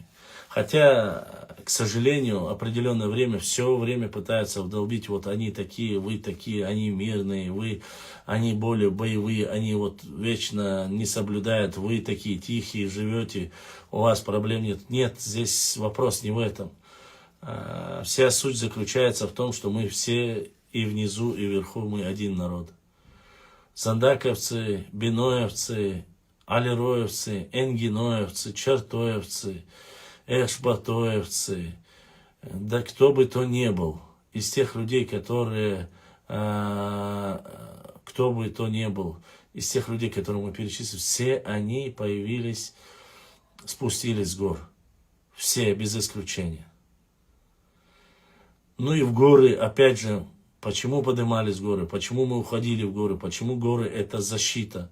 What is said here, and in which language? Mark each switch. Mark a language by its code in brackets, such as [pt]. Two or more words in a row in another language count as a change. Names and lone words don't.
[ru] Хотя, к сожалению, определенное время, все время пытаются вдолбить, вот они такие, вы такие, они мирные, они более боевые, они вот вечно не соблюдают, вы такие тихие, живете, у вас проблем нет. Нет, здесь вопрос не в этом. Вся суть заключается в том, что мы все и внизу, и вверху мы один народ. Сандаковцы, биноевцы, алироевцы, энгиноевцы, чертоевцы, эшбатоевцы, да кто бы то ни был, из тех людей, которые, кто бы то ни был, из тех людей, которые мы перечислили, все они появились, спустились с гор. Все, без исключения. Ну и в горы, опять же, почему поднимались горы, почему мы уходили в горы, почему горы это защита.